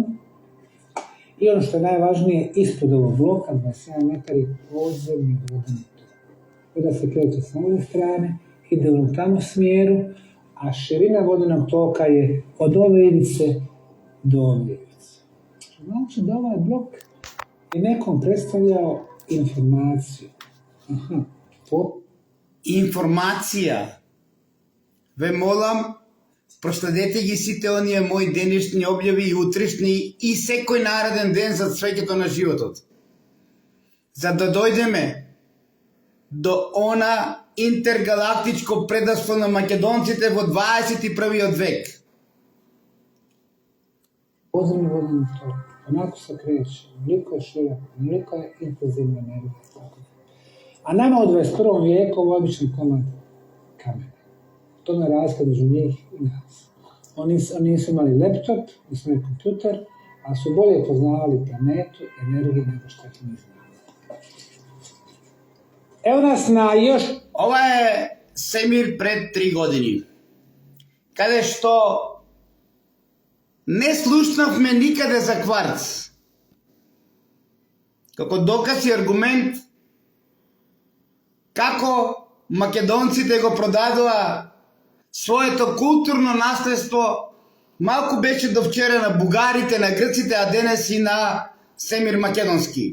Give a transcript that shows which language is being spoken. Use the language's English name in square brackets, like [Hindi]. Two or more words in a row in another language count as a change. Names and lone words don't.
[Bosnian] I ono što je najvažnije, ispod ovog bloka, 27 metara, podzemni vodeni tok. Voda se kreće s ove strane, ide u tamo smjeru, a širina vodenog toka je od ove ivice do ove ivice. Znači da ovaj blok je nekom predstavljao informaciju. [Macedonian] Информација. Ве молам, проследете ги сите оние мои денешни објави и утрешни и секој нареден ден за свеќето на животот. За да дојдеме до она интергалактичко предавство на македонците во 21. век. [Bosnian] Podzemni vodeni tok, onako se kreće, onoliko je širok, onoliko je intenzivna energija. A nama u 21. vijeku ovo je običan komad kamena. To je razlika među njih i nas. Oni nisu imali laptop, nisu imali kompjuter, a su bolje poznavali planetu, energiju nego što ih mi znamo. Evo nas na još... [Macedonian] Ова е семир пред 3 години, каде што не слушнавме никаде за кварц. Како доказ и аргумент како македонците го продадоа своето културно наследство, малку беше до вчера на бугарите, на грците, а денес и на Семир Македонски.